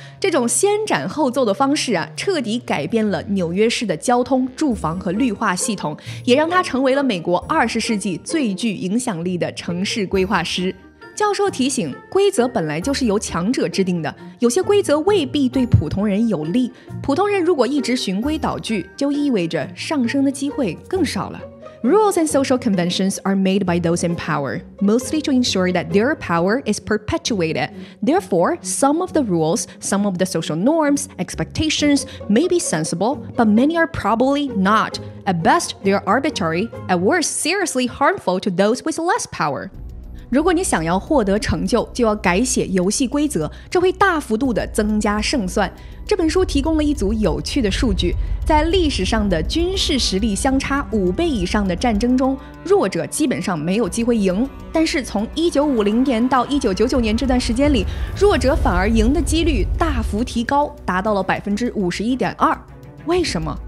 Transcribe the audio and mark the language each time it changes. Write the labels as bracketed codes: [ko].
[zh] 这种先斩后奏的方式彻底改变了纽约市的交通、住房和绿化系统，也让他成为了美国20世纪最具影响力的城市规划师。教授提醒，规则本来就是由强者制定的，有些规则未必对普通人有利。普通人如果一直循规蹈矩，就意味着上升的机会更少了。 [en] Rules and social conventions are made by those in power, mostly to ensure that their power is perpetuated. Therefore, some of the rules, some of the social norms, expectations may be sensible, but many are probably not. At best, they are arbitrary. At worst, seriously harmful to those with less power. [zh] 如果你想要获得成就，就要改写游戏规则，这会大幅度的增加胜算。这本书提供了一组有趣的数据，在历史上的军事实力相差5倍以上的战争中，弱者基本上没有机会赢。但是从1950年到1999年这段时间里，弱者反而赢的几率大幅提高，达到了51.2%。为什么？